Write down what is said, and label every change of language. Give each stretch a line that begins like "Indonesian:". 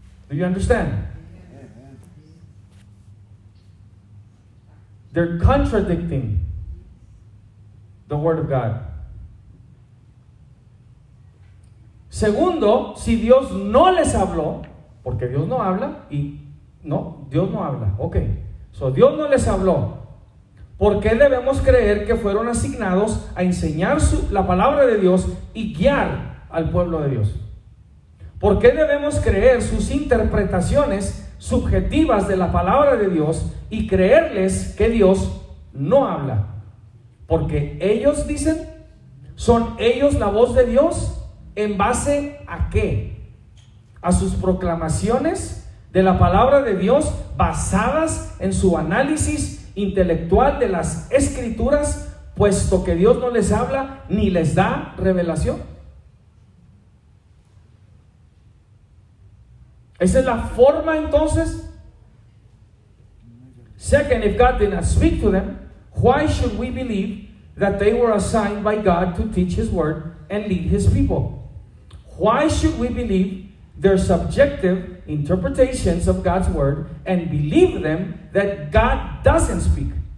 English: Do you understand? They're contradicting the Word of God.
Spanish: Segundo, si Dios no les habló, porque Dios no habla y no, Dios no habla. Ok, so Dios no les habló. ¿Por qué debemos creer que fueron asignados a enseñar la palabra de Dios y guiar al pueblo de Dios? ¿Por qué debemos creer sus interpretaciones subjetivas de la palabra de Dios y creerles que Dios no habla? Porque ellos dicen, ¿son ellos la voz de Dios? ¿En base a qué? ¿A sus proclamaciones de la palabra de Dios basadas en su análisis intelectual de las escrituras, puesto que Dios no les habla ni les da revelación? Esa es la forma entonces.
English: Second, if God did not speak to them, why should we believe that they were assigned by God to teach His word and lead His people? Why should we believe their subjective interpretations of God's word and believe them that God doesn't speak?